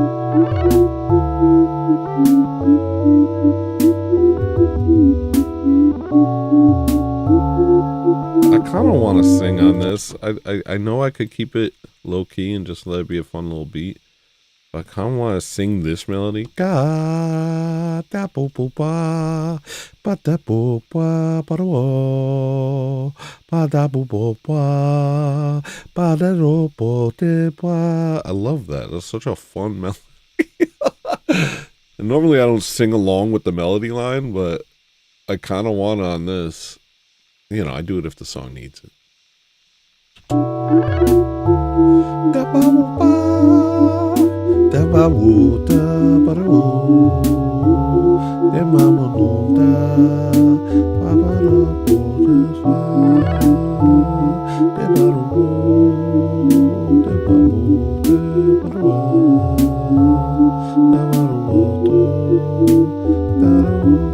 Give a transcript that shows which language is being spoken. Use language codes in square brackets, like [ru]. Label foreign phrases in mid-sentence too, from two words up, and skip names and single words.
[en] I kind of want to sing on this. I know I could keep it low key and just let it be a fun little beat. But I kind of want to sing this melody. Ga da bo bo ba ba da bo ba ba da wo ba da bo bo ba ba da ro bo de ba. I love that. That's such a fun melody. And normally I don't sing along with the melody line, but I kind of want on this. You know, I do it if the song needs it. Da ba bo ba, da ba wo da ba da wo, da ma mo no da ba ba da wo da fa, da ba da wo, da ba wo da ba da wa, da ba da wo da da wo.